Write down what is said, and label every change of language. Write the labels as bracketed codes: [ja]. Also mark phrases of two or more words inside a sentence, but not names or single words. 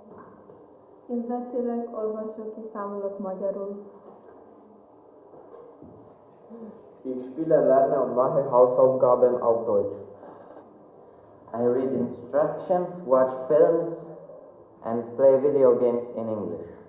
[hu] Én beszélek, olvasok és számolok magyarul. [de] Ich spiele, lerne und mache Hausaufgaben auf Deutsch. [en] I read instructions, watch films, and play video games in English.